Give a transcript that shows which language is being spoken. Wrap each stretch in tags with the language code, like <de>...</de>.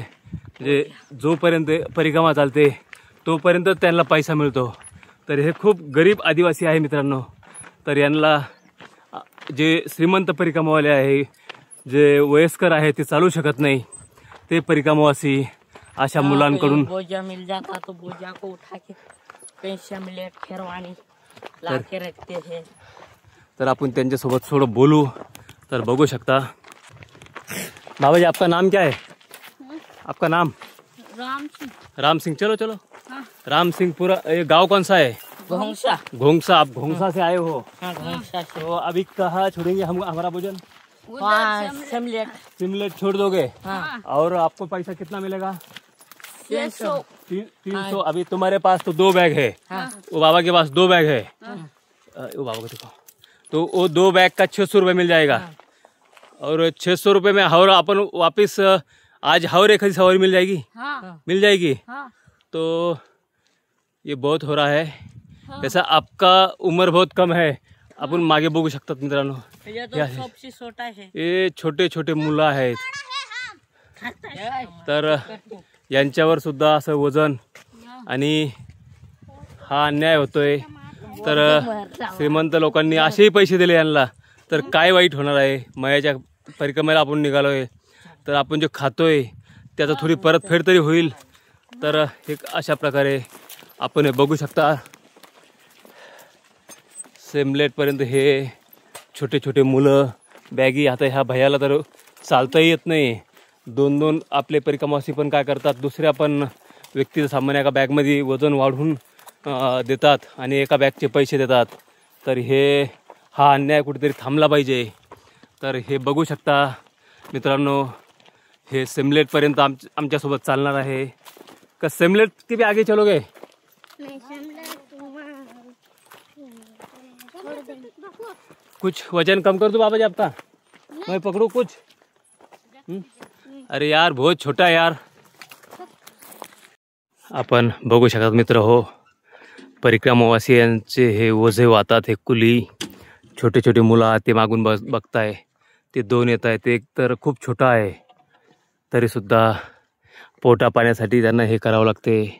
<mr>म्हणजे जोपर्यंत परिक्रमा चालते तोपर्यंत त्यांना पैसा मिळतो. तर हे खूप गरीब आदिवासी आहे मित्रांनो. तर यांना जे श्रीमंत परिक्रमावाले आहे, जे वयस्कर आहे, ते चालू शकत नाही, ते परिक्रमावासी अशा मुलांकडून</mr> <hi>बोझा मिल जाता तो बोझा को उठा के सेमलेट खैरवानी ला के रखते हैं.</hi> <mr>तर आपण त्यांच्यासोबत थोडं बोलू. तर बघू शकता.</mr> <hi>बाबाजी, आपका नाम क्या है? आपका नाम? राम सिंह. राम सिंह. चलो चलो. राम सिंह. पूरा ये गांव कौन सा है? घोंसा. घोंसा. आप घोंसा से आए हो? हाँ, घोंसा से. तो अभी कहाँ छोड़ेंगे हम हमारा भोजन? सेमलेट. सिमलेट छोड़ दोगे? हाँ. और आपको पैसा कितना मिलेगा? 300. 300. अभी तुम्हारे पास तो 2 बैग है. वो बाबा के पास 2 बैग है. वो बाबा को देखो. तो वो 2 बैग का 600 रुपये मिल जाएगा. और 600 रुपये में और अपन वापस आज और एक सवारी मिल जाएगी. मिल जाएगी. तो ये बहुत हो रहा है. जैसा आपका उम्र बहुत कम है.</hi> <mr>आपण मागे बघू शकतात मित्रांनो.</mr> <hi>सबसे छोटा है.</hi> <mr>हे छोटे छोटे मुलं आहेत. तर यांच्यावर सुद्धा असं वजन आणि हा अन्याय होतोय. तर श्रीमंत लोकांनी असेही पैसे दिले यांना, तर काय वाईट होणार आहे? मयाच्या परिक्रमेला आपण निघालोय, तर आपण जे खातोय त्याचा थोडी परतफेड तरी होईल. तर एक अशा प्रकारे आपण हे बघू शकता. सेमलेटपर्यंत हे छोटे छोटे मुलं बॅगी. आता ह्या भैयाला तर चालताही येत नाही. 2-2 आपले परिक्रमावासी पण काय करतात, दुसऱ्या पण व्यक्तीचं सामान एका बॅगमध्ये वजन वाढवून देतात आणि एका बॅगचे पैसे देतात. तर हे हा अन्याय कुठेतरी थांबला पाहिजे. तर हे बघू शकता मित्रांनो, हे सिमलेटपर्यंत आमच्यासोबत चालणार आहे.</mr> <hi>का सिमलेट के भी आगे चलोगे? नहीं सिमलेट छोड़ देंगे. कुछ वजन कम कर दो बाबा जी आपका, मैं पकड़ू कुछ. अरे यार बहुत छोटा है यार.</hi> <mr>आपण बघू शकतात मित्र हो, परिक्रमावासियांचे हे ओझे वाहतात. हे कुली छोटे छोटे मुलं ते मागून बघताय. ते दोन येत आहेत. एक तर खूप छोटा आहे, तरीसुद्धा पोटा पाण्यासाठी त्यांना हे करावं लागते.</mr>